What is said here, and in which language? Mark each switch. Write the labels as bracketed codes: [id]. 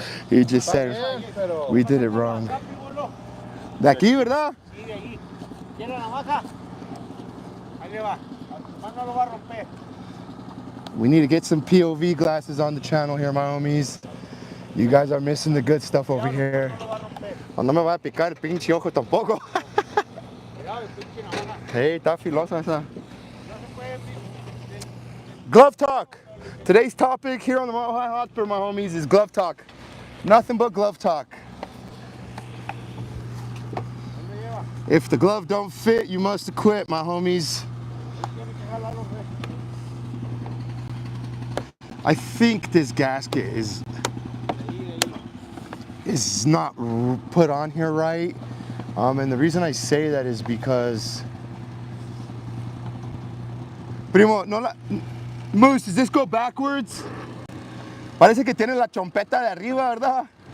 [en] He just said we did it wrong. [es] Acá, primo, no. De aquí, ¿verdad? Sí, de ahí. ¿Quiere la navaja? Ahí le va. Más no lo va a romper. [en] We need to get some POV glasses on the channel here, my homies. You guys are missing the good stuff over here. [es] No lo va a romper. Oh, no me va a picar el pinche ojo tampoco. Cuidado, el pinche navaja. Hey, está filosa esa. No se puede, primo. [en] Glove talk. Today's topic here on the Mile High Hotspur, my homies, is glove talk. Nothing but glove talk. [es] ¿Dónde lleva? [en] If the glove don't fit, you must quit, my homies. [es] Tiene que jalarlo, güey. [en] I think this gasket is not put on here right. And the reason I say that is because Primo, no la Moose, does this go backwards? [es] Parece que tiene la chompeta de arriba, ¿verdad?